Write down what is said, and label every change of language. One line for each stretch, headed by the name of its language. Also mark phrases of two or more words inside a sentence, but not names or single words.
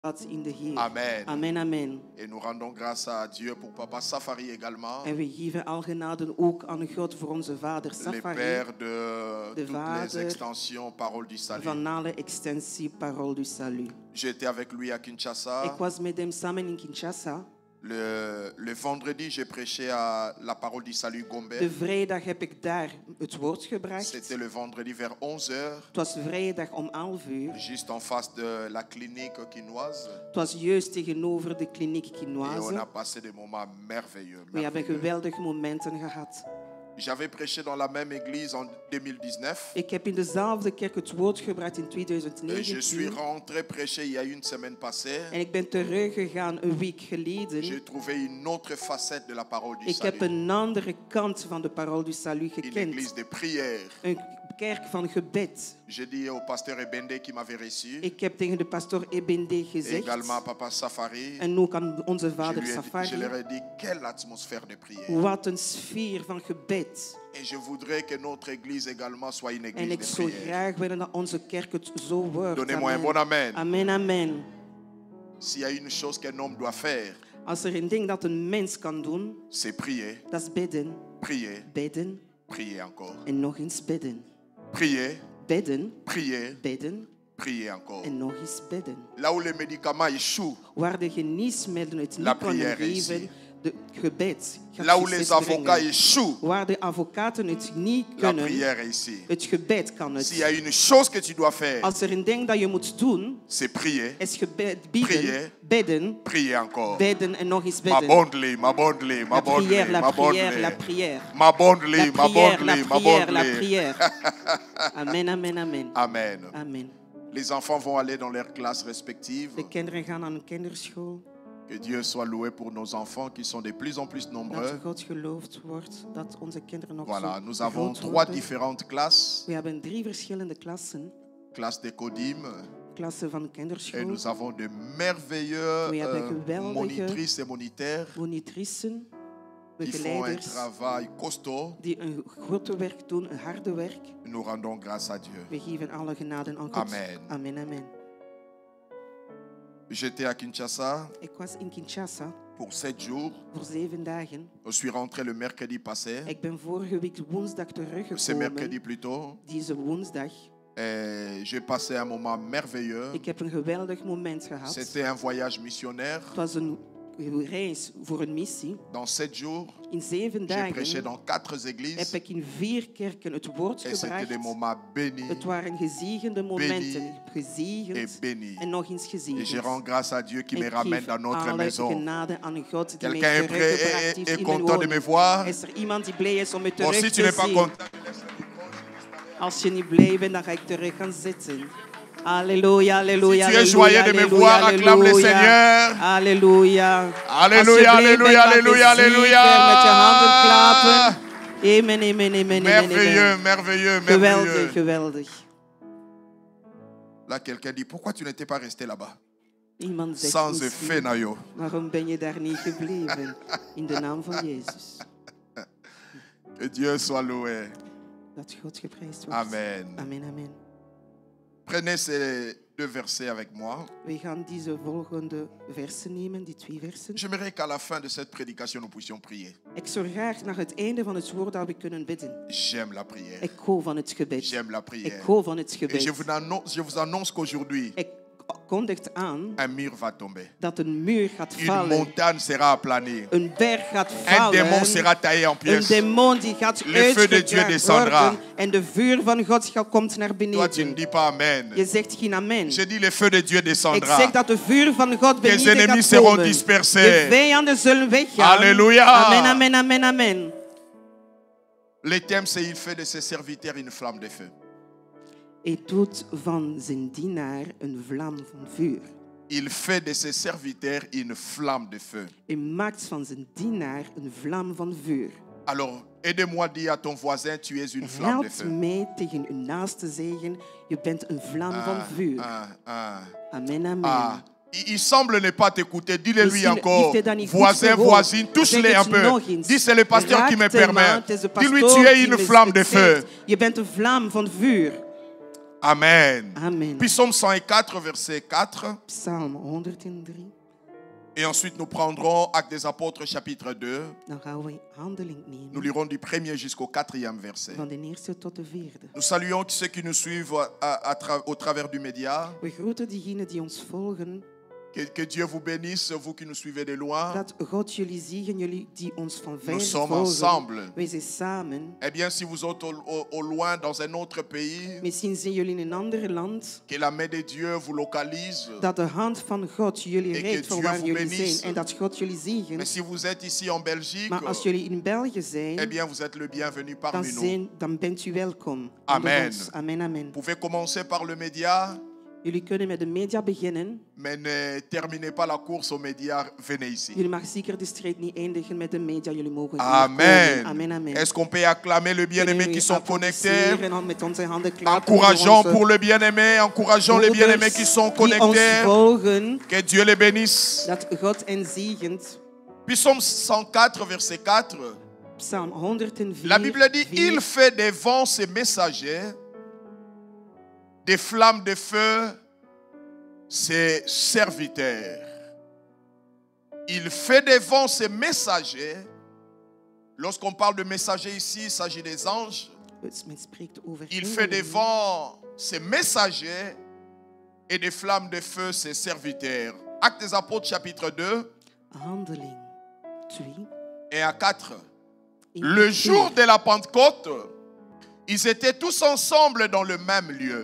Dutch: in de Heer. Amen. Amen, amen.
French: Et nous rendons grâce à Dieu pour Papa Safari également.
Dutch: En we geven al genade ook aan God voor onze vader
French: Les
Dutch: Safari.
French: pères de toutes
Dutch: vader
French: les extensions Parole du Salut.
Dutch: Van alle extensie Parole du Salut.
French: J'étais avec lui à Kinshasa.
Dutch: Ik was met hem samen in Kinshasa.
French: Le vendredi, j'ai prêché à la Parole du Salut Gombe.
Dutch: De vrijdag heb ik daar het woord gebracht.
French: C'était le vendredi vers 11h.
Dutch: Het was vrijdag om 11 uur.
French: Juste en face de la clinique quinoise.
Dutch: Het was juist tegenover de kliniek
French: Et
Dutch: Quinoise.
French: on a passé des moments merveilleux.
Dutch: We hebben geweldige momenten gehad.
French: J'avais prêché dans la même église en 2019.
Dutch: Ik heb in dezelfde kerk het woord gebracht in
French: Et je suis
Dutch: 2019.
French: rentré prêcher il y a une semaine passée.
Dutch: En ik ben teruggegaan een week geleden.
French: J'ai trouvé une autre facette de la parole du
Dutch: Ik heb
French: salut.
Dutch: een andere kant van de Parole du Salut
French: Une
Dutch: gekend.
French: église de prière.
Dutch: Een kerk van gebed.
French: J'ai dit au pasteur Ebende qui m'avait reçu,
Dutch: Ik heb tegen de pastoor Ebende
French: et
Dutch: gezegd.
French: également à Papa Safari,
Dutch: En ook aan onze
French: je
Dutch: vader
French: leur
Dutch: Safari.
French: ai dit quelle atmosphère de prière.
Dutch: Wat een sfeer van gebed.
French: Et je voudrais que notre église également soit une
Dutch: En
French: église
Dutch: ik
French: de
Dutch: zou
French: prière.
Dutch: graag willen dat onze kerk het zo wordt.
French: Donnez-moi un bon amen.
Dutch: Amen, amen.
French: S'il y a une chose qu'un homme doit faire,
Dutch: Als er een ding dat een mens kan doen,
French: c'est prier,
Dutch: dat is bidden.
French: prier,
Dutch: Bidden
French: prier encore.
Dutch: en nog eens bidden.
French: Prier,
Dutch: Bidden,
French: prier,
Dutch: bidden
French: prier encore.
Dutch: en nog eens bidden.
French: Là où les médicaments échouent,
Dutch: Waar de geneesmiddelen het
French: La
Dutch: niet kunnen
French: prière is
Dutch: geven, de gebed gaat
French: là où les
Dutch: succes
French: avocats
Dutch: brengen.
French: échouent,
Dutch: Waar de advocaten het niet
French: la
Dutch: kunnen,
French: prière est ici.
Dutch: het gebed kan
French: S'il y a
Dutch: het.
French: une chose que tu dois faire,
Dutch: Als er een ding dat je moet doen,
French: c'est prier,
Dutch: is gebed, bidden,
French: Prier.
Dutch: bidden,
French: prier encore.
Dutch: bidden en nog eens
Lingala: Ma
Dutch: bidden.
Lingala: bondely, ma bondely, ma
French: La
Lingala: bondely,
French: prière, la
Lingala: ma
French: prière, la
Lingala: bondely.
French: prière.
Lingala: Ma bondely,
French: La
Lingala: ma
French: prière, la
Lingala: bondely, ma
French: prière, la
Lingala: bondely.
French: prière. Amen, amen, amen. Amen. Amen. Les enfants vont aller dans leurs classes respectives.
Dutch: De kinderen gaan aan een kinderschool.
French: Que Dieu soit loué pour nos enfants qui sont de plus en plus nombreux.
Dutch: Dat God geloofd wordt, dat onze kinderen nog
French: Voilà,
Dutch: zo
French: nous avons
Dutch: groot
French: 3
Dutch: worden.
French: différentes classes.
Dutch: We hebben 3 verschillende klassen.
French: Classe de Kodim.
Dutch: Klassen van
French: Et
Dutch: kinderschool.
French: nous avons de merveilleux Oui, avec geweldige monitrices et moniteurs
Dutch: Monitricen,
French: qui font un
Dutch: begeleiders,
French: travail costaud.
Dutch: die een grote werk doen, een harde werk.
French: Nous rendons grâce à Dieu.
Dutch: We geven alle genade aan God. Amen. Amen, amen.
French: J'étais à Kinshasa
Dutch: Ik was in Kinshasa
French: pour 7 jours.
Dutch: voor 7 dagen.
French: Je suis rentré le mercredi passé.
Dutch: Ik ben vorige week woensdag
French: C'est mercredi
Dutch: teruggekomen.
French: plutôt.
Dutch: Deze woensdag.
French: Et j'ai passé un moment merveilleux.
Dutch: Ik heb een geweldig moment gehad.
French: C'était un voyage missionnaire.
Dutch: Het was een reis voor een missie.
French: Dans 7 jours,
Dutch: In 7
French: j'ai prêché
Dutch: dagen
French: dans 4
Dutch: heb
French: églises.
Dutch: ik in 4 kerken het woord
French: Et c'était des
Dutch: gebracht.
French: moments bénis.
Dutch: Het waren gezegende momenten.
French: et
Dutch: Gezegend
French: bénis.
Dutch: en nog eens
French: Et je
Dutch: gezegend.
French: rends grâce à Dieu qui me
Dutch: Ik
French: ramène
Dutch: geef
French: dans notre
Dutch: alle
French: maison.
Dutch: genade aan God die mij
French: Quelqu'un est prêt
Dutch: teruggebracht
French: et
Dutch: heeft
French: est
Dutch: in mijn
French: content de me
Dutch: woning.
French: voir?
Dutch: Is er iemand die blij is om me
French: Bon,
Dutch: terug
French: si tu
Dutch: te
French: n'es pas
Dutch: zien?
French: content,
Dutch: Als je niet blij bent, dan ga ik terug gaan zitten. Halleluja, halleluja,
French: Si tu es
Dutch: halleluja,
French: joyeux de me
Dutch: halleluja,
French: voir, acclame le
Dutch: halleluja.
French: Seigneur.
Dutch: Halleluja.
French: Alléluia,
Dutch: Als je blij bent,
French: alléluia,
Dutch: mag je
French: alléluia,
Dutch: zingen
French: alléluia.
Dutch: met je handen klappen.
French: Amen, amen, amen, amen, merveilleux, amen. merveilleux,
Dutch: Geweldig,
French: merveilleux.
Dutch: geweldig.
French: Là, quelqu'un dit, pourquoi tu n'étais pas resté là-bas?
Dutch: Iemand zegt
French: Sans
Dutch: misschien,
French: effet, Nayo.
Dutch: waarom ben je daar niet gebleven? In de naam van Jezus.
French: Que Dieu soit loué.
Dutch: Dat God geprijsd wordt. Amen. Amen, amen.
French: Prenez ces 2 versets avec moi.
Dutch: We gaan deze volgende versen nemen, die 2 versen.
French: J'aimerais qu'à la fin de cette prédication, nous puissions prier.
Dutch: Ik zou graag naar het einde van het woord dat we kunnen bidden.
French: J'aime la prière.
Dutch: Ik hou van het gebed.
French: J'aime la
Dutch: Ik
French: prière.
Dutch: hou van het
French: Et
Dutch: gebed.
French: je vous annonce qu'aujourd'hui,
Dutch: Ik kondig aan
French: un mur va tomber.
Dutch: dat een muur gaat
French: Une
Dutch: vallen.
French: montagne sera aplanie.
Dutch: Een berg gaat
French: Un démon
Dutch: vallen.
French: sera taillé en
Dutch: Een
French: pièces.
Dutch: demon die gaat
French: Le feu de Dieu
Dutch: uitgejaagd descendra. worden. En de vuur van God komt naar
French: Toi, tu ne
Dutch: beneden.
French: dis pas Amen.
Dutch: Je zegt geen amen.
French: Je dis le feu de Dieu
Dutch: Ik
French: descendra.
Dutch: zeg dat de vuur van God
French: Les
Dutch: beneden
French: ennemis
Dutch: gaat
French: seront
Dutch: komen.
French: dispersés.
Dutch: De vijanden zullen weggaan.
French: Alléluia. Amen, amen, amen, amen. Le thème, c'est il fait de ses serviteurs une flamme de feu.
Dutch: Hij doet van zijn dienaar een vlam van vuur.
French: Il fait de ses serviteurs une flamme de feu.
Dutch: Hij maakt van zijn dienaar een vlam van vuur.
French: Alors, aide-moi à dire à ton voisin, tu es une flamme de
Dutch: Help
French: feu.
Dutch: mij tegen uw naaste zeggen, je bent een vlam van vuur. Amen, amen.
French: Il semble ne pas t'écouter. Dis-le lui
Dutch: Misschien
French: encore.
Dutch: heeft hij dat niet goed
French: Voisin,
Dutch: gehoord.
French: voisine, touche-les
Dutch: Zeg
French: un
Dutch: het
French: peu.
Dutch: nog eens.
French: Dis, c'est le pasteur qui me
Dutch: Raak hem aan,
French: permet.
Dutch: het is de
French: Dis-lui,
Dutch: pastoor
French: tu es
Dutch: die
French: une
Dutch: me
French: flamme de
Dutch: zegt,
French: feu.
Dutch: je bent een vlam van vuur. Amen. Amen.
French: Psaume 104, verset 4.
Dutch: Psalm 103.
French: Et ensuite, nous prendrons Actes des Apôtres, chapitre 2.
Dutch: Dan gaan we Handeling nemen.
French: Nous lirons du 1er jusqu'au 4e verset.
Dutch: Van de eerste tot de vierde.
French: Nous saluons ceux qui nous suivent au travers du média.
Dutch: We groeten diegenen die ons volgen.
French: Que Dieu vous bénisse, vous qui nous suivez de loin.
Dutch: Dat God jullie ziegen, jullie die ons van ver
French: Nous sommes
Dutch: volgen.
French: ensemble.
Dutch: Wij zijn samen.
French: Eh bien, si vous êtes au loin dans un autre pays,
Dutch: Misschien zijn jullie in een ander land.
French: que la main de Dieu vous localise.
Dutch: Dat de hand van God jullie
French: Et
Dutch: reikt
French: que
Dutch: van
French: Dieu
Dutch: waar
French: vous
Dutch: jullie
French: bénisse.
Dutch: zijn. En dat God jullie ziegen.
French: Mais si vous êtes ici en Belgique,
Dutch: Maar als jullie in België zijn,
French: eh bien, vous êtes le bienvenu parmi nous.
Dutch: dan bent u welkom. Amen. Onder ons. Amen, amen.
French: Vous pouvez commencer par le média,
Dutch: Jullie kunnen met de media beginnen.
French: mais ne terminez pas la course aux médias, venez ici.
Dutch: Jullie mag zeker de strijd niet eindigen met de media. Jullie mogen hier Amen. komen. Amen, amen.
French: Est-ce qu'on peut acclamer le bien-aimé qui sont connectés?
Dutch: Met onze handen klappen
French: Encourageons
Dutch: voor
French: pour le bien-aimé, encourageons les bien-aimés qui sont
Dutch: die ons
French: connectés.
Dutch: volgen.
French: Que Dieu les bénisse.
Dutch: Dat God hen zegent.
French: Psaume 104, verset 4.
Dutch: Psalm 104.
French: La Bible dit, il fait des vents ses messagers, des flammes de feu ses serviteurs. Il fait des vents ses messagers. Lorsqu'on parle de messagers ici, il s'agit des anges.
Dutch: Men spreekt over
French: Il fait des vents ses messagers et des flammes de feu ses serviteurs. Actes des Apôtres, chapitre 2.
Dutch: Handeling 2.
French: Et à 4. Le jour de la Pentecôte, ils étaient tous ensemble dans le même lieu.